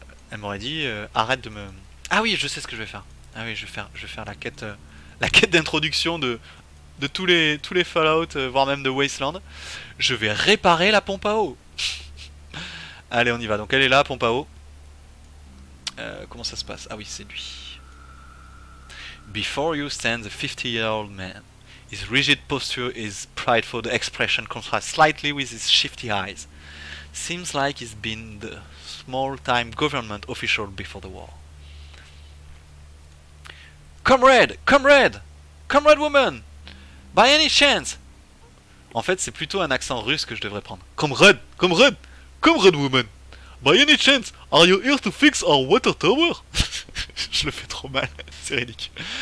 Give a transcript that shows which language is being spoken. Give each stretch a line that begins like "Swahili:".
French: Elle m'aurait dit arrête de me... Ah oui, je sais ce que je vais faire. Ah oui, je vais faire la quête d'introduction de tous les Fallout, voire même de Wasteland. Je vais réparer la pompe à eau. Allez, on y va. Donc elle est là, pompe à eau. Comment ça se passe? Ah oui, c'est lui.
English: Before you stands a 50-year-old man. His rigid posture, his prideful expression contrasts slightly with his shifty eyes. Seems like he's been the small-time government official before the war. Comrade! Comrade! Comrade woman! By any chance!
French: En fait, c'est plutôt un accent russe que je devrais prendre.
English: Comrade! Comrade! Comrade woman! By any chance, are you here to fix our water tower?
French: Je le fais trop mal, c'est ridicule.